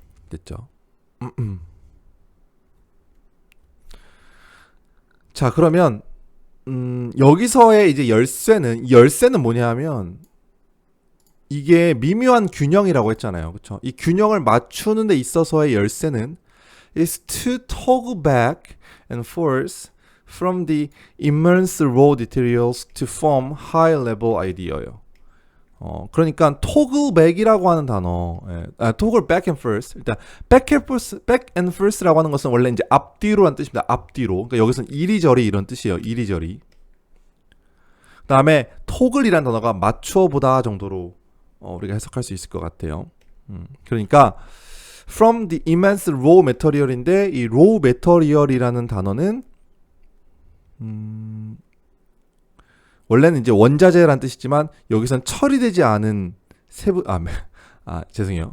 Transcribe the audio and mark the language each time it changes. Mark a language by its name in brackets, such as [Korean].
[Korean] 됐죠? 자, 그러면 여기서의 이제 열쇠는 뭐냐면 이게 미묘한 균형이라고 했잖아요. 그쵸? [English] 이 균형을 맞추는 데 있어서의 열쇠는 is to toggle back and forth from the immense raw details to form high level idea예요. [Korean] 그러니까 toggle back이라고 하는 단어, toggle back and forth. 일단 back and forth라고 하는 것은 원래 이제 앞뒤로란 뜻입니다. 앞뒤로. 그러니까 여기서는 이리저리 이런 뜻이에요. 이리저리. 그다음에 toggle이란 단어가 맞추어 보다 정도로 우리가 해석할 수 있을 것 같아요. 그러니까 from the immense raw material 인데 이 raw material이라는 단어는 원래는 이제 원자재란 뜻이지만 여기선 처리되지 않은 죄송해요.